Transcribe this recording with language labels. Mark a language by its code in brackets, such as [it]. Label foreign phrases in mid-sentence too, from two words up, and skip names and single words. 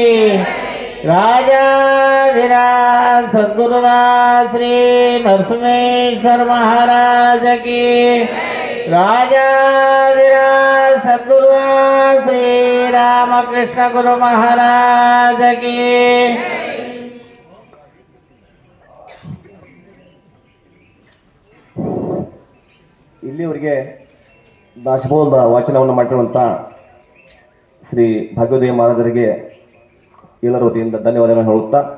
[hi] राजाधिराज सद्गुरुनाथ श्री नरसिंहेश्वर महाराज की राजाधिराज सद्गुरुनाथ श्री रामकृष्ण गुरु महाराज की [kn] ಇಲ್ಲಿಯವರೆಗೆ ದಾಸಬೋಧ ವಾಚನವನ್ನು ಮಾಡಿರುವಂಥ ಶ್ರೀ ಭಾಗ್ಯೋದಯ ಮಹಾರಾಜರಿಗೆ ಎಲ್ಲರ ವತಿಯಿಂದ ಧನ್ಯವಾದಗಳನ್ನು ಹೇಳುತ್ತಾ